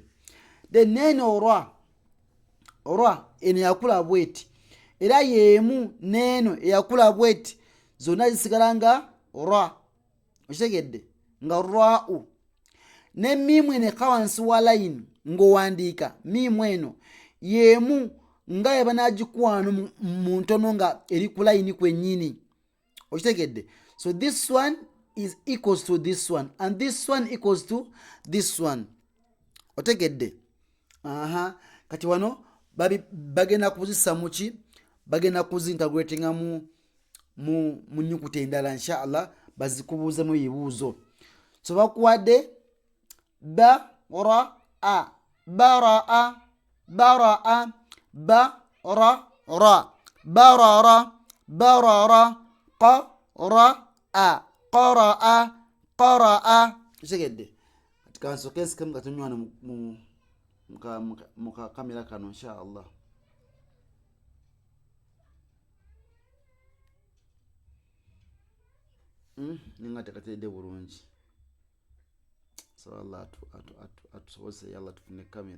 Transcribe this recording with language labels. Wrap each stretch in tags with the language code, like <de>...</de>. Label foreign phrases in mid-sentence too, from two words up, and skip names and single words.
<lg>Then neno orwa eno yakula bweti era yemu neno eyakula bweti zonna zisigala nga ra. Okitegedde? Nga ra'u. Ne mimu eno eka wansi wa layini ng'owandiika mimu eno yemu nga yebanagikuwano mu ntono nga eri ku layini kwennyini. Okitegedde?</lg> <en>So this one is equals to this one and this one equals to this one.</en> <lg>Otegedde? Kati wano bagenda kuzisa muki? Bagenda kuzintegratinga mu nyukuta endala</lg> <ar>insha Allah</ar> <lg>bazikubuuzemu ebibuuzo. So bakuwadde ba ra a baraa baraa ba ra ra barara barara qara a qaraa qaraa. Kitegedde? Kati kansoke nsikemu katunywana mu kamera kano</lg> <ar>insha Allah.</ar> <lg>Ninga tekatedde bulungi. So Allah atusobose yalla tufune kamera.</lg>